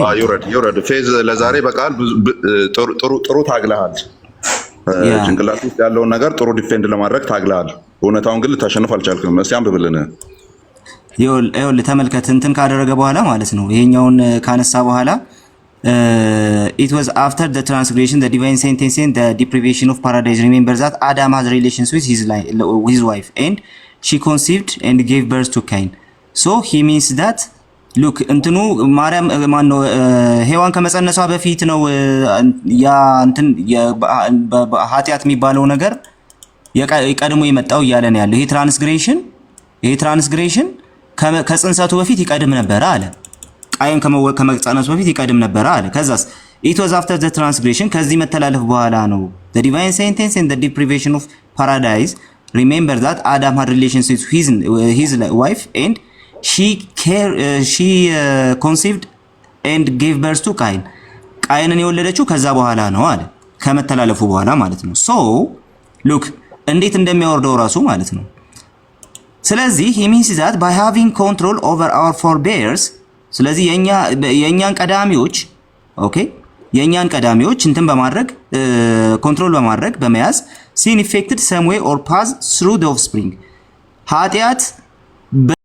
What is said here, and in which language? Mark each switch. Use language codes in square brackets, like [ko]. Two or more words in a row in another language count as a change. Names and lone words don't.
[am] ይውረድ። ፌዝ ለዛሬ በቃል ጥሩ ታግለሃል። ጭንቅላት ውስጥ ያለውን ነገር ጥሩ ዲፌንድ ለማድረግ ታግለሃል። እውነታውን ግን ልታሸንፍ አልቻልክም። እስኪ አንብብልን። ይኸውልህ ተመልከት። እንትን ካደረገ በኋላ ማለት ነው ይሄኛውን ካነሳ በኋላ [en] it was after the transgression the divine sentence and the deprivation of paradise. Remember that Adam has relations with his wife and she conceived and gave birth to Cain. So he means that look [am] እንትኑ ማርያም ማን ነው ሔዋን ከመጸነሷ በፊት ነው ያ እንትን ኃጢአት የሚባለው ነገር የቀድሞ የመጣው እያለ ነው ያለው። ይሄ ትራንስግሬሽን ከጽንሰቱ በፊት ይቀድም ነበር አለ። ቃየን ከመጸነሱ በፊት ይቀድም ነበር አለ። ከዛስ [en] it was after the transgression [am] ከዚህ መተላለፍ በኋላ ነው [en] the divine sentence and the deprivation of paradise. Remember that Adam had relations with his wife and she conceived and gave birth to Cain. [am] ቃየንን የወለደችው ከዛ በኋላ ነው አለ፣ ከመተላለፉ በኋላ ማለት ነው። [en] so look [am] እንዴት እንደሚያወርደው ራሱ ማለት ነው። ስለዚህ [en] he means that by having control over our forebears [am] ስለዚህ የኛን ቀዳሚዎች ኦኬ የኛን ቀዳሚዎች እንትን በማድረግ ኮንትሮል በማድረግ በመያዝ [en] sin affected some way or pass through the offspring [am] ኃጢአት